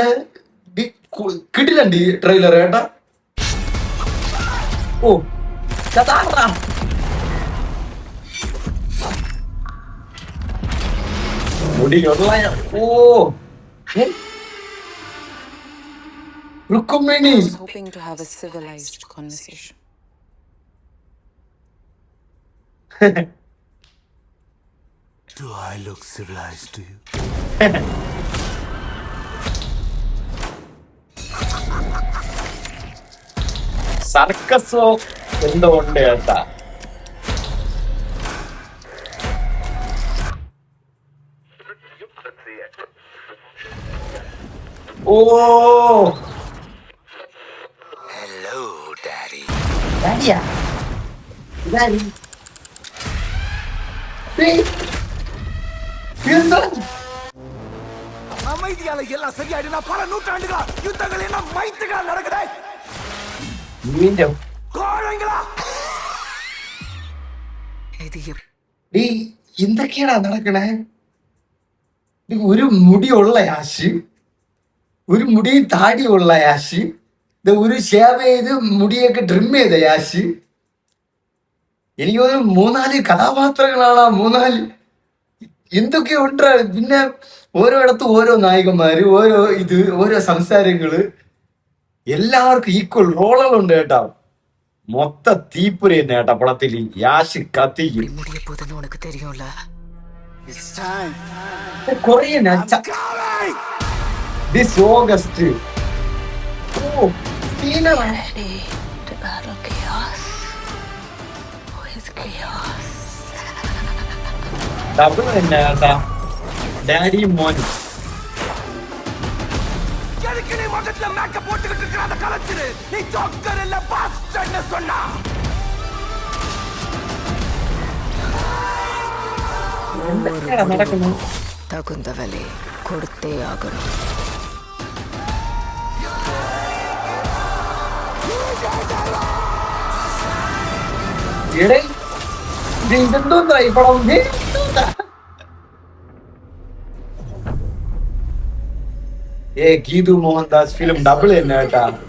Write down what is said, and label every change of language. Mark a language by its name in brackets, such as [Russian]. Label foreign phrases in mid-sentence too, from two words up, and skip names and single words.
[Malayalam] കിട്ടില്ലണ്ട് ഈ ട്രെയിലർ കേട്ടാ. ഓ കഥാ മുടിയുള്ള ഓ രുക്മിണി. [English] I was hoping to have a civilized conversation. Do I look civilized to you? [Malayalam] സർക്കസോ എന്തോ ഉണ്ട് കേട്ടാ. ഓ [English] Hello, Daddy. [Malayalam] ഡാഡിയാ ഡാഡി എന്താ [Tamil] அமைதியால எல்லாம் சரியாயிடுனா பல நூற்றாண்டுகளா யுத்தங்கள் என்ன மைத்துகளா நடக்குதே. [Malayalam] നിന്റെ [Tamil] கோழைங்களா [Malayalam] നീ എന്തൊക്കെയാടാ നടക്കണേ? ഒരു മുടിയുള്ള യാഷ്, ഒരു മുടിയും താടിയുള്ള യാഷ്, ഒരു ഷേവ് ചെയ്ത് മുടിയൊക്കെ ട്രിം ചെയ്ത യാഷ്. എനിക്ക് തോന്നുന്നു 3-4 കഥാപാത്രങ്ങളാണ്. 3-4 എന്തൊക്കെയോ ഉണ്ടാ. പിന്നെ ഓരോയിടത്തും ഓരോ നായകന്മാര്, ഓരോ സംസാരങ്ങള്, എല്ലാവർക്കും ഈക്വൽ റോളുകളുണ്ട് കേട്ടാ. മൊത്ത തീപ്പുര തന്നെ കേട്ടാ പടത്തില്. യാഷ് കത്തിക്കും [Tamil] முடிய போதுன்னு உனக்கு தெரியும்ல. [English] coming this August. [Malayalam] ഓ [English] Ready to battle chaos with chaos. [Malayalam] ഡബിൾ തന്നെ കേട്ടാ. ഡാഡി മോൻ നടക്കുന്നു. [Tamil] தகுந்த விலை கொடுத்தே ஆகணும். [Malayalam] എടേ ഇതെന്തോന്നാ ഈ പടം? ഗീതു മോഹൻദാസ് ഫിലിം ഡബിൾ തന്നെ കേട്ടാ.